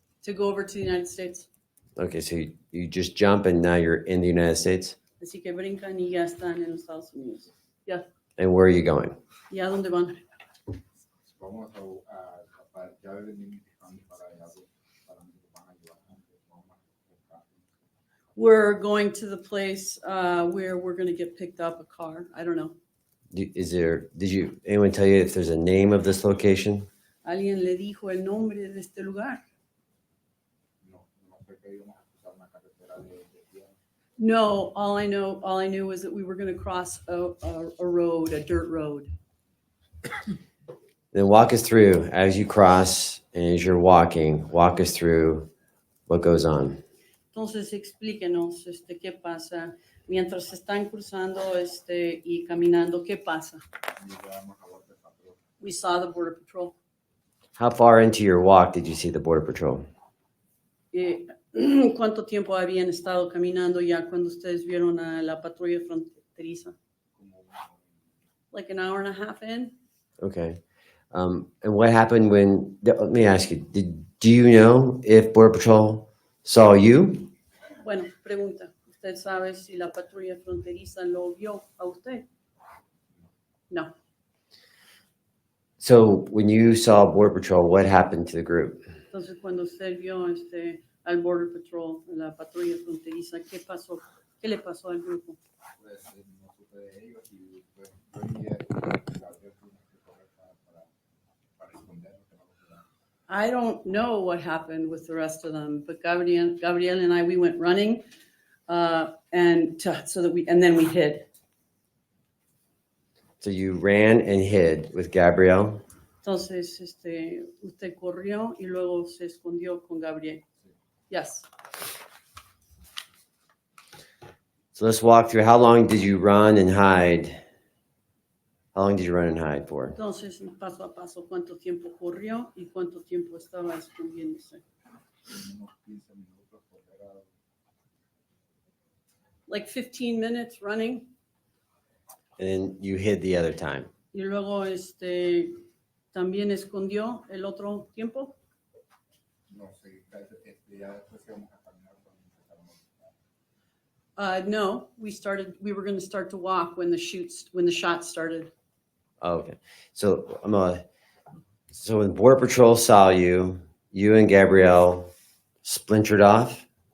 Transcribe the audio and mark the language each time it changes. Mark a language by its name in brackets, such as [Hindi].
[English] to go over to the United States. Okay, so you just jump and now you're in the United States? [Spanish] Así que brincan y ya están en los Estados Unidos. [English] And where are you going? [Spanish] ¿Y a dónde van? Vamos ya venimos fijando para allá, para mí van a ayudar. Vamos a buscar. [English] We're going to the place where we're going to get picked up a car. I don't know. Did anyone tell you if there's a name of this location? [Spanish] Alguien le dijo el nombre de este lugar. No sé que íbamos a cruzar una carretera de tierra. [English] No, all I knew was that we were going to cross a road, a dirt road. Then walk us through as you cross and as you're walking, walk us through what goes on. [Spanish] Entonces explíquenos qué pasa mientras están cruzando y caminando, qué pasa. Y llegamos a Border Patrol. [English] We saw the border patrol. How far into your walk did you see the Border Patrol? [Spanish] ¿Cuánto tiempo habían estado caminando ya cuando ustedes vieron a la patrulla fronteriza? Como una hora. [English] Like an hour and a half in? Okay. And what happened let me ask you, do you know if Border Patrol saw you? [Spanish] Bueno, pregunta. ¿Usted sabe si la patrulla fronteriza lo vio a usted? No. [English] So when you saw Border Patrol, what happened to the group? [Spanish] Entonces, cuando usted vio al Border Patrol, la patrulla fronteriza, ¿qué pasó? ¿Qué le pasó al grupo? Pues no supe de ellos y pues yo y Gabriel tuvimos que correr para esconder lo que no lo vean. [English] I don't know what happened with the rest of them, but Gabriel and I, we went running, and then we hid. So you ran and hid with Gabrielle. [Spanish] Entonces, usted corrió y luego se escondió con Gabriel. [English] Yes. So let's walk through. How long did you run and hide? How long did you run and hide for? [Spanish] Entonces, paso a paso, ¿cuánto tiempo corrió y cuánto tiempo estaba escondiéndose? Unos 15 minutos correr a [English] Like 15 minutes running. And then you hid the other time. [Spanish] Y luego, también escondió el otro tiempo. no sé, ya después íbamos a caminar cuando empezamos a [English] No, we were going to start to walk when the shots started. Oh, okay. So so when Border Patrol saw you, you and Gabrielle splintered off.